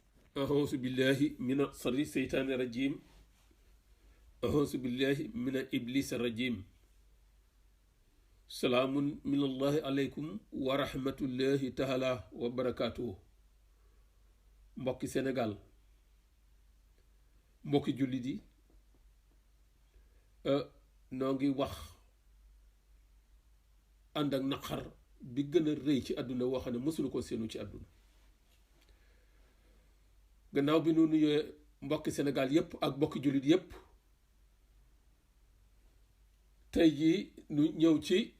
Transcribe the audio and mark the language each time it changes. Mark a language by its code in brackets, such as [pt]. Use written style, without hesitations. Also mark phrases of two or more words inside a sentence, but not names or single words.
[ar] أعوذ بالله من شر الشيطان الرجيم أعوذ بالله من إبليس الرجيم سلام من الله عليكم ورحمة الله تعالى وبركاته [wo] mbokki Sénégal mbokki jullit yi noo ngi wax ànd ak naqar bi gën a rëy ci àdduna woo xam ne mësunu ko seenu ci àdduna gannaaw bi nu nuyee mbokki Sénégal yépp ak mbokki jullit yépp tey jii nu ñëw ci